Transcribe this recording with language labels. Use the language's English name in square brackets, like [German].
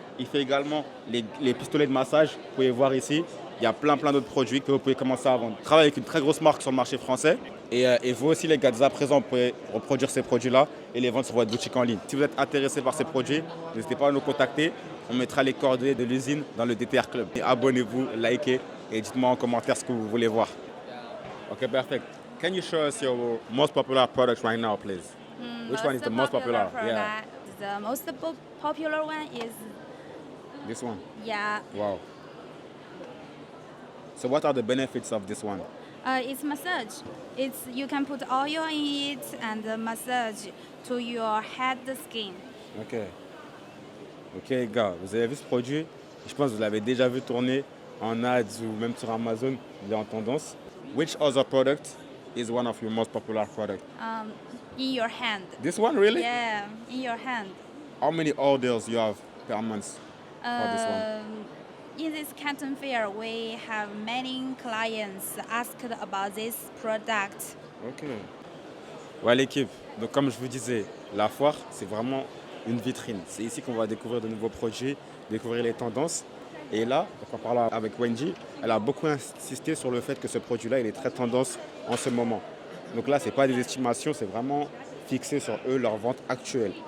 [French] Il fait également les pistolets de massage. Vous pouvez voir ici, il y a plein d'autres produits que vous pouvez commencer à vendre. Il travaille avec une très grosse marque sur le marché français. Et vous aussi les gars, dès à présent, vous pouvez reproduire ces produits-là et les vendre sur votre boutique en ligne. Si vous êtes intéressé par ces produits, n'hésitez pas à nous contacter. On mettra les coordonnées de l'usine dans le DTR Club. Et abonnez-vous, likez et dites-moi en commentaire ce que vous voulez voir. [English] Ok, perfect. Can you show us your most popular product right now, please? Which one is the most popular? Yeah. The most popular one is, This one? yeah, Wow. So what are the benefits of this one? it's massage. You can put oil in it and massage to your head skin. Ok. [French] Ok, gars, vous avez vu ce produit? Je pense que vous l'avez déjà vu tourner en ads ou même sur Amazon. Il est en tendance. [English] Which other product is one of your most popular products? In your hand. This one, really? Yeah, in your hand. How many orders you have per month for this one? In this Canton Fair, we have many clients asked about this product. [French] Ok. Ouais, l'équipe. Donc, comme je vous disais, la foire, c'est vraiment une vitrine. C'est ici qu'on va découvrir de nouveaux produits, découvrir les tendances. Et là, en parlant avec Wendy, elle a beaucoup insisté sur le fait que ce produit-là, il est très tendance en ce moment. Donc là, ce n'est pas des estimations, c'est vraiment fixé sur eux, leur vente actuelle.